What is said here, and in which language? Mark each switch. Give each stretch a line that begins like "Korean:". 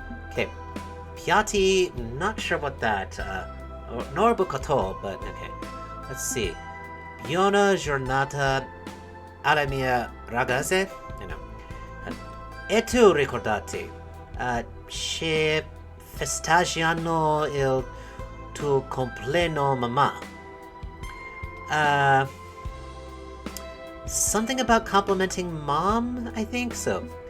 English: Okay. Piatti, not sure what that, nor bucato, but okay. Let's see.
Italian: Buona giornata alla mia ragazze.
English: You know.
Italian: E tu ricordati, che festeggiano il tuo compleanno, mamma.
English: Something about complimenting mom, I think so.